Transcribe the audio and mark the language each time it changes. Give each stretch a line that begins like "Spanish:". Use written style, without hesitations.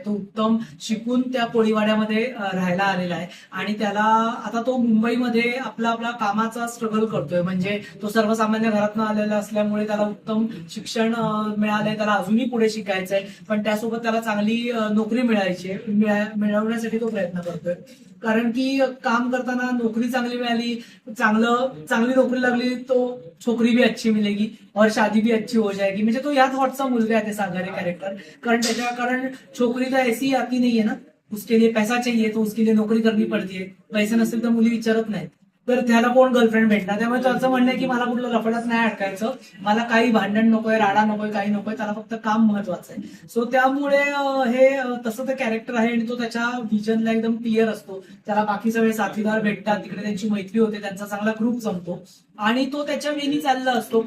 Marathi: तो उत्तम शिकून त्या कोळीवाड्यामध्ये राहायला आलेला आहे आणि त्याला आता तो मुंबईमध्ये आपला आपला कामाचा स्ट्रगल करतोय. म्हणजे तो सर्वसामान्य घरातून आलेला असल्यामुळे त्याला उत्तम शिक्षण मिळालंय, त्याला अजूनही पुढे शिकायचंय, पण त्यासोबत त्याला चांगली नोकरी मिळवण्यासाठी तो प्रयत्न करतोय. कारण की काम करताना नोकरी चांगली मिळाली, चांगली नोकरी लागली
Hindi: तो छोकरी भी अच्छी मिलेगी और शादी भी अच्छी हो जाएगी.
Marathi: म्हणजे तो या थॉटचा मुलगा आहे ते सागर हे कॅरेक्टर.
Hindi: कारण छोकरी तो ऐसी आती नहीं है ना, उसके लिए पैसा चाहिए तो उसके लिए नोकरी करनी पडती है.
Marathi: पैसे नसेल तर मुली विचारत नाहीत, तर त्याला कोण गर्लफ्रेंड भेटणार. त्यामुळे त्याचं म्हणणं आहे की मला कुठलं लफड्यात नाही अडकायचं, मला काही भांडण नकोय, राडा नकोय, काही नकोय, त्याला फक्त काम महत्वाचं आहे. सो त्यामुळे हे तसं ते कॅरेक्टर आहे आणि तो त्याच्या व्हिजनला एकदम क्लिअर असतो. त्याला बाकी सगळे साथीदार भेटतात, तिकडे त्यांची मैत्री होते, त्यांचा चांगला ग्रुप जमतो आणि तो त्याच्या वेनी चालला असतो.